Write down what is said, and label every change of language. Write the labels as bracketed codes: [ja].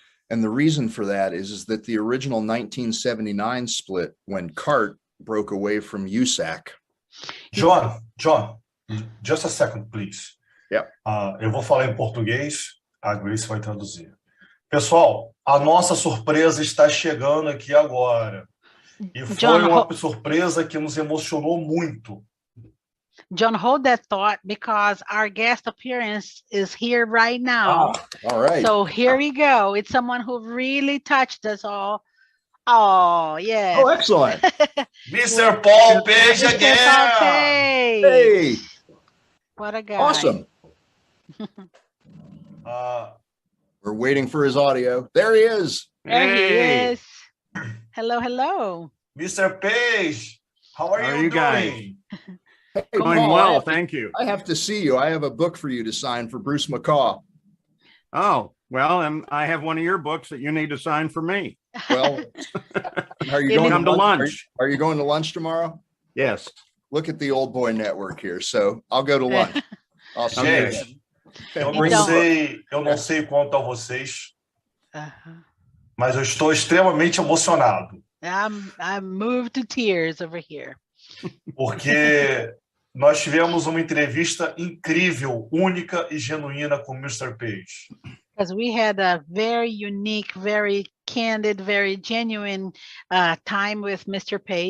[en] And the reason for that is that the original 1979 split, when CART broke away from USAC. John, just a second, please. Yeah. [pt] Eu vou falar em português, a Grace vai traduzir. Pessoal, a nossa surpresa está chegando aqui agora. E foi uma surpresa que nos emocionou muito. [en] John, hold that thought because our guest appearance is here right now. All right. So here we go. It's someone who really touched us all. Oh, yes. Oh, excellent. Mr. Paul Page again. Paul Page. Hey. What a guy. Awesome. We're waiting for his audio. There he is. There he is. Hello, hello. Mr. Page, how are you doing? Hey, Doing Paul, well, thank you. I have to see you. I have a book for you to sign for Bruce McCaw. Oh, well, and I have one of your books that you need to sign for me. Well, are you going Come to lunch? Are you going to lunch tomorrow? Yes. Look at the Old Boy Network here. So I'll go to lunch. I'll see you. [pt] Gente, eu não sei quanto a vocês, mas eu estou extremamente emocionado. [en] I'm moved to tears over here. [pt] Porque nós tivemos uma entrevista incrível, única e genuína com o Mr. Page. [en] Because we had a very unique, very candid, very genuine time with Mr. Page.